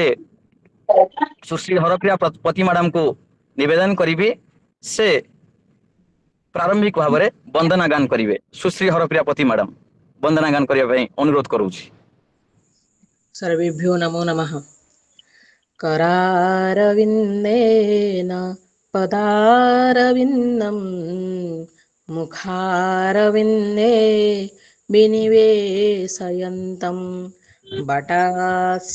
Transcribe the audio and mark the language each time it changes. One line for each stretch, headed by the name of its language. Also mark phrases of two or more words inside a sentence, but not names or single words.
Odia: ସୁଶ୍ରୀ ହରପ୍ରିୟା ପତି ମ୍ୟାଡାମଙ୍କୁ ନିବେଦନ କରିବି ସେ ପ୍ରାରମ୍ଭିକ ଭାବରେ ବନ୍ଦନା ଗାନ କରିବେ ସୁଶ୍ରୀ ହରପ୍ରିୟା ପତି ମ୍ୟାଡାମ ବନ୍ଦନା ଗାନ କରିବା ପାଇଁ ଅନୁରୋଧ କରୁଛି
Sanskrit: सर्वेभ्यो नमो नमः करारविन्देन पदारविन्दम् मुखारविन्दे विनिवेशयन्तम् बटास्य